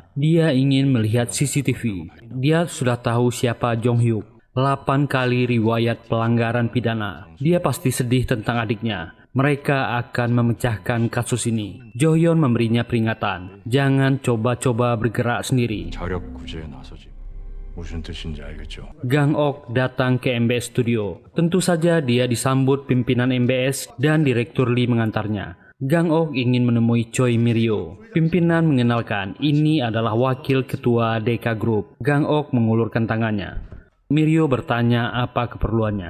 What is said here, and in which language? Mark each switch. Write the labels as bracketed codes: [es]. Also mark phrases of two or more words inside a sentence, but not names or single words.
[id] Dia ingin melihat CCTV. Dia sudah tahu siapa Jong Hyuk. 8 kali riwayat pelanggaran pidana. Dia pasti sedih tentang adiknya. Mereka akan memecahkan kasus ini. Jo-hyun memberinya peringatan. Jangan coba-coba bergerak sendiri. [ko] 자력 구제에 나서지. 무슨 뜻인지 알겠죠? [id] Gang-ok datang ke MBS Studio. Tentu saja dia disambut pimpinan MBS dan Direktur Lee mengantarnya. Gang Ok ingin menemui Choi Mirio. Pimpinan mengenalkan ini adalah wakil ketua Deka Group. Gang Ok mengulurkan tangannya. Mirio bertanya apa keperluannya.